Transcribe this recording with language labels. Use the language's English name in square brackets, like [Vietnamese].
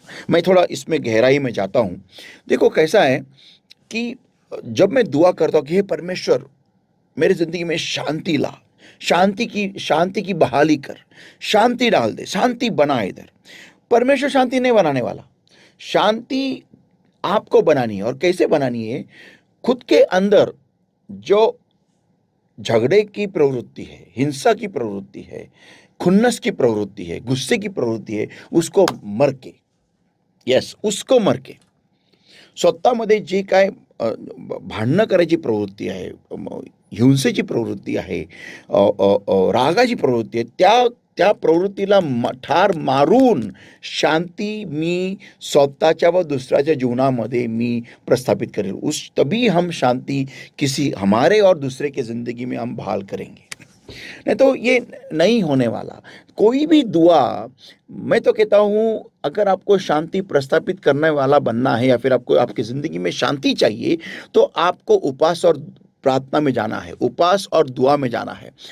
[Hindi] मैं थोड़ा इसमें गहराई में जाता हूं. देखो कैसा है कि जब मैं दुआ करता हूं कि हे परमेश्वर, मेरी जिंदगी में शांति ला, शांति की बहाली कर, शांति डाल दे, शांति बना. इधर परमेश्वर शांति नहीं बनाने वाला. शांति आपको बनानी है. और कैसे बनानी है? खुद के अंदर जो झगड़े की प्रवृत्ति है, हिंसा की प्रवृत्ति है, खुन्नस की प्रवृत्ति है, गुस्से की प्रवृत्ति है, उसको मर के, [Marathi] यस, उसको मर के स्वतःमध्ये जे काय भांडणं करायची प्रवृत्ती आहे, हिंसेची प्रवृत्ती आहे, रागाची प्रवृत्ती आहे, त्या प्रवृत्तीला ठार मारून शांती मी स्वतःच्या व दुसऱ्याच्या जीवनामध्ये मी प्रस्थापित करेल. [Hindi] तभी हम शांति किसी हमारे और दूसरे के ज़िंदगी में हम बहाल करेंगे. नहीं तो ये नहीं होने वाला. कोई भी दुआ, मैं तो कहता हूँ, अगर आपको शांति प्रस्थापित करने वाला बनना है या फिर आपको आपकी ज़िंदगी में शांति चाहिए, तो आपको उपवास और प्रार्थना में जाना है, उपवास और दुआ में जाना है.